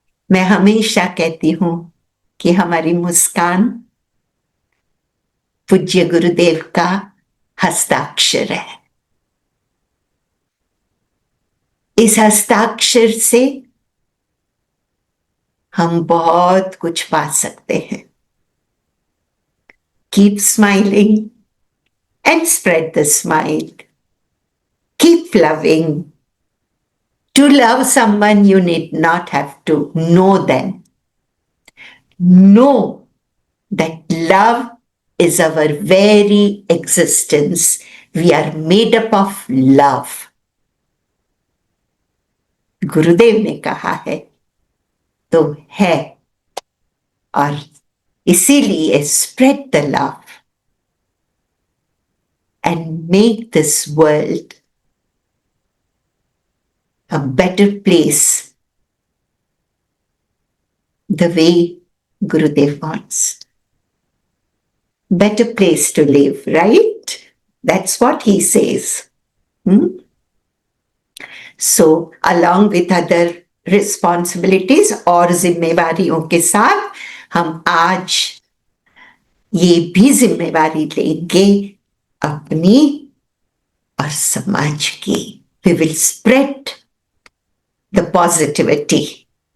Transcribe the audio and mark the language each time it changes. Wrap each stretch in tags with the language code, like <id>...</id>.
<hi>मैं हमेशा कहती हूं कि हमारी मुस्कान पूज्य गुरुदेव का हस्ताक्षर है। इस हस्ताक्षर से हम बहुत कुछ पा सकते हैं।</hi> <en>Keep smiling and spread the smile. Keep loving. To love someone, you need not have to know them. Know that love is our very existence. We are made up of love.</en> <hi>गुरुदेव ने कहा है तो है, और इसीलिए</hi> <en>spread the love and make this world a better place the way Gurudev wants. Better place to live, right? That's what he says. So, along with other responsibilities</en> <hi>और जिम्मेवारियों के साथ हम आज ये भी जिम्मेवारी लेंगे अपनी और समाज की.</hi> <en>We will spread the positivity.</en>